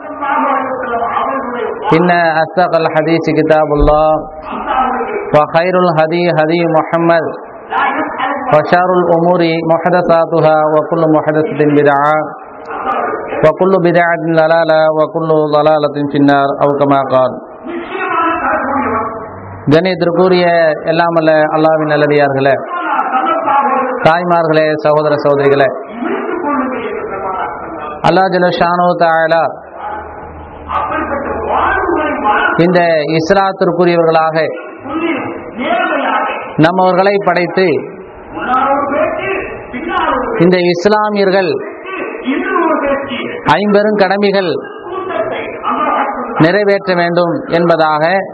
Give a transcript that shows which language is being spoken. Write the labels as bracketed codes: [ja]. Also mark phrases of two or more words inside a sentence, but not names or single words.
[ar] إن أصدق الحديث كتاب الله وخير الهدي هدي محمد وشر الأمور محدثاتها وكل محدثة بدعة وكل بدعة ضلالة وكل ضلالة في النار أو كما قال. [ta] கண்ணியத்திற்குரிய எல்லாம் அல்ல அல்லாஹ்வின் நல்லடியார்களே, தாய்மார்களே, சகோதர சகோதரிகளே, அல்லாஹ் [ar] جل شأنه تعالى [ta] இந்த இஸ்லாத்திற்குரியவர்களாக நம்மவர்களை படைத்து இந்த இஸ்லாமியர்கள் ஐம்பெரும் கடமைகள் நிறைவேற்ற வேண்டும் என்பதாக